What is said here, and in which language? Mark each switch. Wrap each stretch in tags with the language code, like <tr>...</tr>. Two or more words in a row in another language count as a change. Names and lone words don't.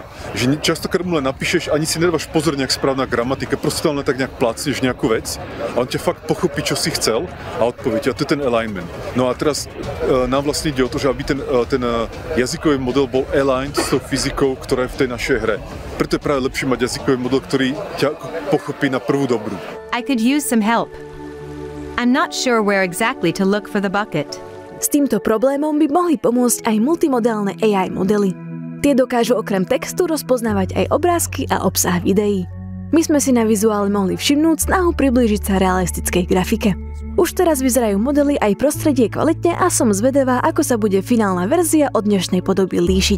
<sk>Že častokrát mu len napíšeš, ani si nedávaš pozor, nejak správna gramatika, proste tam len tak nejak plácneš nejakú vec a on ťa fakt pochopí, čo si chcel a odpoveď. A to je ten alignment. No a teraz nám vlastne ide o to, že aby ten jazykový model bol aligned s tou fyzikou, ktorá je v tej našej hre. Preto je práve lepšie mať jazykový model, ktorý ťa pochopí na prvú dobrú.</sk> <en>I could use some help. I'm not sure where exactly to look for the bucket.</en> <sk>S týmto problémom by mohli pomôcť aj multimodálne AI modely. Tie dokážu okrem textu rozpoznávať aj obrázky a obsah videí. My sme si na vizuále mohli všimnúť snahu priblížiť sa realistickej grafike. Už teraz vyzerajú modely aj prostredie kvalitne a som zvedavá, ako sa bude finálna verzia od dnešnej podoby líšiť.</sk>